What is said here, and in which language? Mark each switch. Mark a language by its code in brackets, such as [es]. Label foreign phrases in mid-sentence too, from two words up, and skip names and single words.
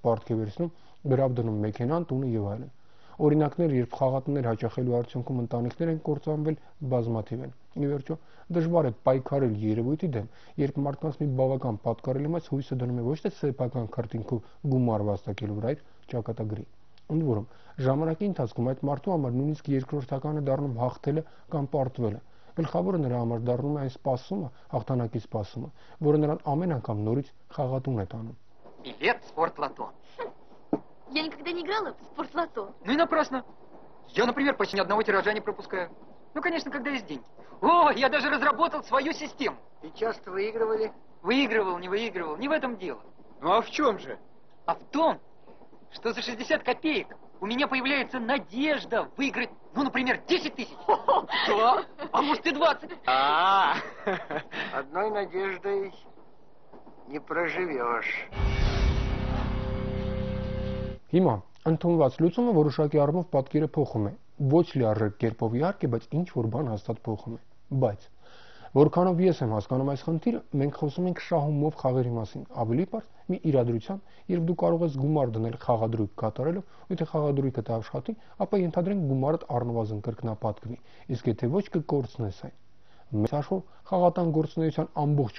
[hy] պարտք է վերցնում, գրավ դնում մեքենան, տունը եւ այլն։ Օրինակներ, երբ խաղատներ հաճախելու արդյունքում ընտանիքներ են կործանվել, բազմաթիվ են։ Ի վերջո, դժվար է պայքարել երևույթի դեմ, երբ մարդկանց մի բավական պատկառելի մաս հույսը դնում է ոչ թե սեփական քարտինքով գումար վաստակելու վրա, այլ ճակատագրի։ Ընդ որում, ժամանակի ընթացքում այդ մարդու համար նույնիսկ երկրորդական է դառնում հաղթելը կամ պարտվելը։ Գլխավորը нրա համար դառնում է այն սպասումը, հաղթանակի սպասումը, որը նրան ամեն անգամ նորից խաղատուն է տանում։ [ru] Привет, Спортлото. Я никогда не играла в спортлото. Ну и напрасно. Я, например, почти ни одного тиража не пропускаю. Ну, конечно, когда есть деньги. О, я даже разработал свою систему. И часто выигрывали? Выигрывал, не выигрывал, не в этом дело. Ну а в чем же? А в том, что за 60 копеек у меня появляется надежда выиграть, ну, например, 10 тысяч. Да, а может и 20. Одной надеждой не проживешь. [hy] Հիմա ընդունված լուծումը որոշակի առումով պատկերը փոխում է, ոչ լիարժեք կերպով իհարկե, բայց ինչ որ բան հաստատ փոխում է։ Բայց Որքանով ես եմ հասկանում այս խնդիրը, մենք խոսում ենք շահումով խաղերի մասին, ավելի պարզ մի իրադրության, երբ դու կարող ես գումար դնել խաղադրույք կատարելով, ու եթե խաղադրույքը աշխատի, ապա ենթադրենք գումարդ առնվազն կրկնապատկվի, իսկ եթե ոչ կկորցնես այն։ Մեծ հաշվով խաղատան գործունեության ամբողջ